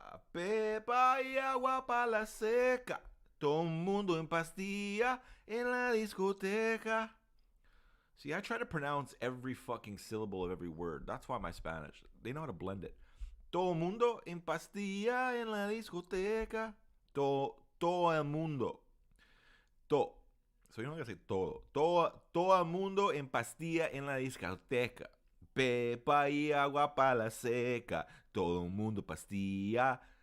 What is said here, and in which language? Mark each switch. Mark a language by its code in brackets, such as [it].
[es] Pepa y agua para la seca, todo mundo en pastilla en la discoteca. [en] See, I try to pronounce every fucking syllable of every word. That's why my Spanish, they know how to blend it. [es] Todo mundo en pastilla en la discoteca. Todo el mundo. [en] So you don't gotta say todo. [es] Todo el mundo en pastilla en la discoteca. Pepa y agua para la seca. Todo el mundo pastilla.